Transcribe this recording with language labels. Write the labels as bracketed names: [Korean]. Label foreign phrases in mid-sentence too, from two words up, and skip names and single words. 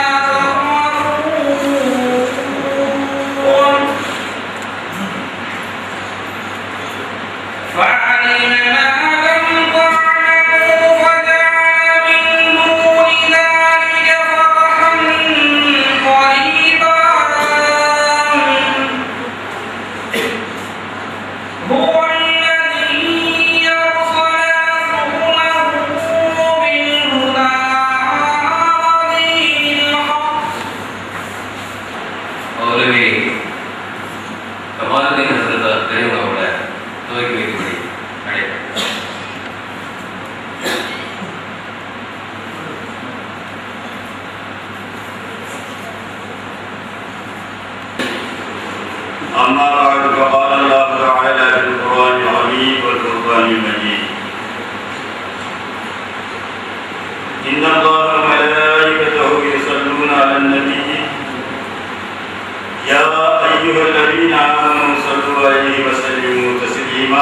[Arabic] تخافون فعلم ما لم تعلموا فجعل من دون ذلك فتحا قريبا. هو الذي أرسل رسوله بالهدى ودين الحق. [Tamil] மௌலவி கமாலுதீன் ஹசரத் பெரியவங்களோட துவக்கி வைக்கும்படி அழைக்கிறேன். [Arabic] أما بعد فقال الله تعالى في القرآن العظيم والفرقان المجيد إن الله وملائكته يصلون على النبي يا أيها الذين آمنوا صلوا عليه وسلموا تسليما.